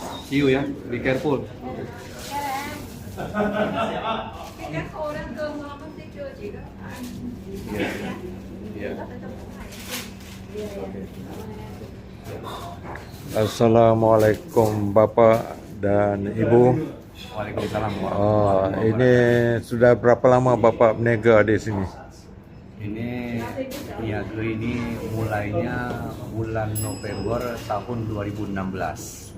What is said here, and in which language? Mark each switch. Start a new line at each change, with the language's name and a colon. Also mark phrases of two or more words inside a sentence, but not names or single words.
English: See you ya. Be careful.
Vietnamese: Cái khô đó cơm ngon lắm tí chưa chị đó.
English: Yeah.
Malay: Assalamualaikum Bapak dan Ibu. Waalaikumsalam. Ini sudah berapa lama Bapak berniaga di sini? Ini niaga ini mulainya bulan November tahun 2016.